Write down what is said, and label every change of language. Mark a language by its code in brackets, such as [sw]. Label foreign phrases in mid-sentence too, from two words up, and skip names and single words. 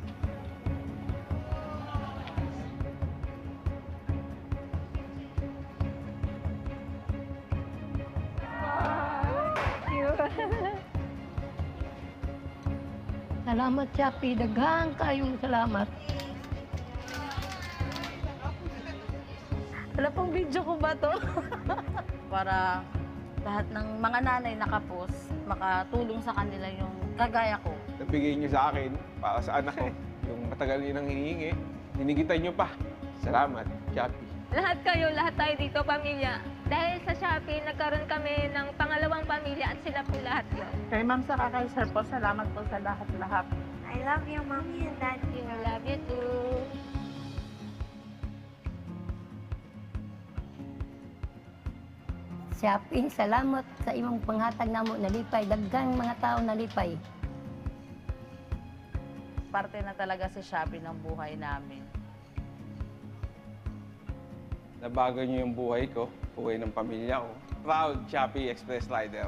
[ceb] Salamat Shopee, daghang kayong salamat. [tl] Wala pong video ko ba to? Para lahat ng mga nanay nakapos, makatulong sa kanila yung kagaya ko. Nabigay niyo sa akin para sa anak ko yung matagal nang hinihingi. Hinigitan niyo pa. Salamat, Shopee. Lahat kayo, lahat tayo dito, pamilya. Dahil sa Shopee, nagkaroon kami ng pangalawang pamilya at sila po lahat yun. Kay Ma'am sa kay Sir po, salamat po sa lahat-lahat. [en] I love you, Mommy and Daddy. I love you too. [ceb] Shopee, salamat sa imong panghatag namo nalipay, daghang mga tao nalipay. [tl] Parte na talaga si Shopee ng buhay namin. Nabago niyo yung buhay ko, buhay ng pamilya ko. [en] Proud Shopee Express Rider.